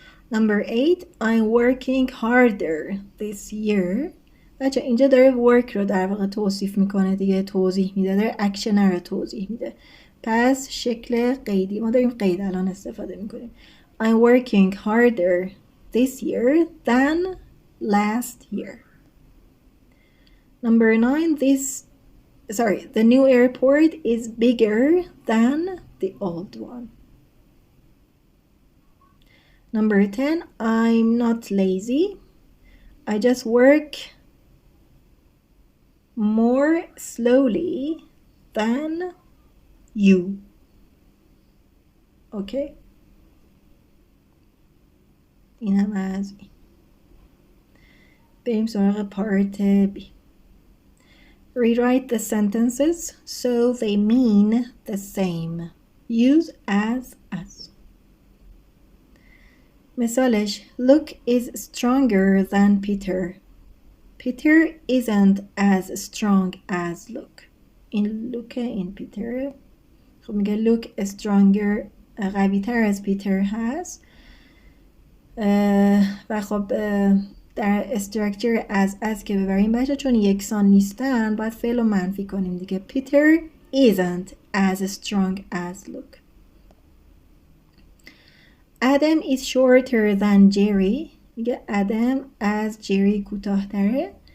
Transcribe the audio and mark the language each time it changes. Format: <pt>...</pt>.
<en>Number 8 I'm working harder this year.</en> <fa>بچه اینجا داره work رو در واقع توصیف میکنه دیگه، توضیح میده، داره اکشن رو توضیح میده. پس شکل قیدی، ما داریم قید الان استفاده میکنیم.</fa> <en>I'm working harder this year than last year. Number 9 the new airport is bigger than the old one. Number 10 I'm not lazy, I just work more slowly than you. Okay.</en> <fa>این هم از این. بریم سراغ part B.</fa> <en>Rewrite the sentences so they mean the same. Use as. مثالش Luke is stronger than Peter. Peter isn't as strong as Luke.</en> <fa>این Luke این Peter. خب میگه</fa> <en>Luke is stronger</en> <fa>قوی تر از پیتر هست و خب در استراکچر از که ببریم بچه چون یکسان نیستن باید فعل رو منفی کنیم دیگه.</fa> <en>Peter isn't as strong as Luke. Adam is shorter than Jerry.</en> <fa>میگه ادم از جری کوتاه تره.</fa>